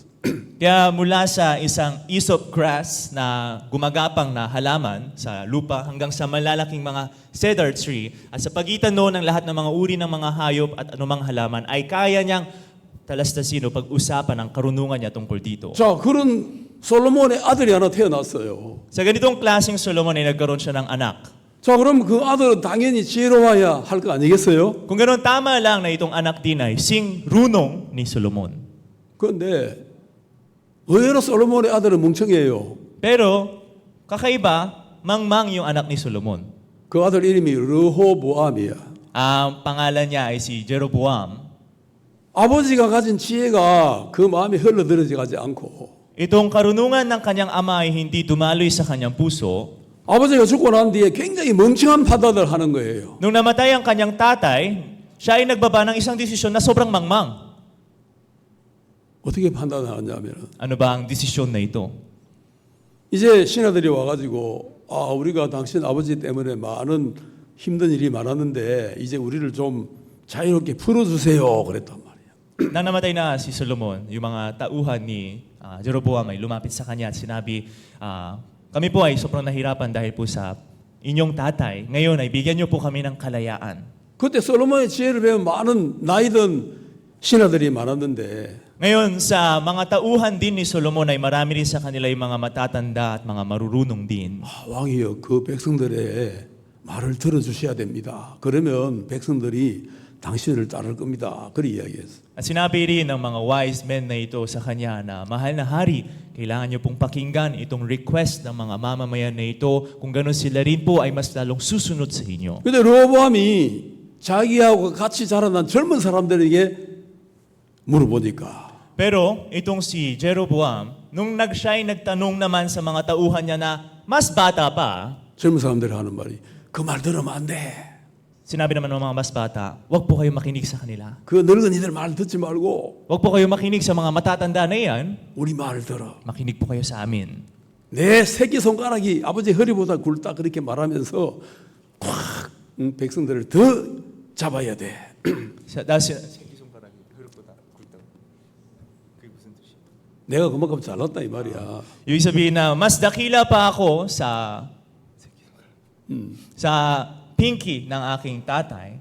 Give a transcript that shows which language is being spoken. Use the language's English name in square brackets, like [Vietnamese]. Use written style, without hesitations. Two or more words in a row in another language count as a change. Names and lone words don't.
[Filipino] Kaya mula sa isang [English] Aesop grass [Filipino] na gumagapang na halaman sa lupa hanggang sa malalaking mga [English] cedar tree [Filipino] at sa pagitan noon ng lahat ng mga uri ng mga hayop at anumang halaman ay kaya niyang talastasin o pag-usapan ang karunungan niya tungkol dito. [Korean] 자, 그런 솔로몬의 아들이 하나 태어났어요. [Filipino] Sa ganitong klaseng Solomon ay nagkaroon siya ng anak. [Korean] 자, 그럼 그 아들은 당연히 지혜로워야 할 거 아니겠어요? [Filipino] Kung ganoon, tama lang na itong anak din ay sing runong ni Solomon. [Korean] 그런데 의외로 솔로몬의 아들은 멍청해요. [Filipino] Pero, kakaiba, mangmang yung anak ni Solomon. [Korean] 그 아들 이름이 르호보암이야. [Filipino] Ang pangalan niya ay si Jeroboam. [Korean] 아버지가 가진 지혜가 그 마음에 흘러들어가지 않고 [Filipino] Itong karunungan ng kanyang ama ay hindi dumaloy sa kanyang puso. [Korean] 아버지가 죽고 난 뒤에 굉장히 멍청한 판단을 하는 거예요. [Filipino] Nung namatay ang kanyang tatay, siya ay nagbaba ng isang desisyon na sobrang mangmang. [Korean] 어떻게 판단하냐면 [Filipino] Ano ba ang desisyon na ito? [Korean] 이제 신하들이 와가지고 우리가 당신 아버지 때문에 많은 힘든 일이 많았는데 이제 우리를 좀 자유롭게 풀어주세요 그랬단 말이야. [Filipino] Nang namatay na si Solomon, yung mga tauhan ni Jeroboam ay lumapit sa kanya at sinabi, kami po ay sobrang nahirapan dahil po sa inyong tatay. Ngayon ay bigyan niyo po kami ng kalayaan. [Korean] 그때 솔로몬의 지혜를 배운 많은 나이든 신하들이 많았는데 [Filipino] Ngayon, sa mga tauhan din ni Solomon ay marami rin sa kanila yung mga matatanda at mga marurunong din. [Korean] 왕이여 그 백성들의 말을 들어주셔야 됩니다. 그러면 백성들이 당신을 따를 겁니다. 그리 이야기했어. [Filipino] At sinabi rin ng mga [English] wise men [Filipino] na ito sa kanya na, mahal na hari, kailangan niyo pong pakinggan itong request ng mga mamamayan na ito. Kung gano'n sila rin po ay mas lalong susunod sa inyo. [Korean] 근데 르호보암이 자기하고 같이 자라난 젊은 사람들에게 물어보니까 [Filipino] Pero itong si Jeroboam, nung siya ay nagtanong naman sa mga tauhan niya na mas bata pa, [Korean] 젊은 사람들이 하는 말이 그 말 들으면 안 돼. [Filipino] sinabi naman ng mga mas bata, wag po kayo makinig sa kanila. [Korean] 그 늙은이들 말 듣지 말고 [Filipino] Wag po kayo makinig sa mga matatanda na yan, [Korean] 우리 말을 들어. [Filipino] makinig po kayo sa amin. [Korean] 내 새끼 손가락이 아버지 허리보다 굵다 그렇게 말하면서 콱 백성들을 더 잡아야 돼. 내가 그만큼 잘났다 이 말이야. [Filipino] Ibig sabihin na mas dakila pa ako sa pinky ng aking tatay.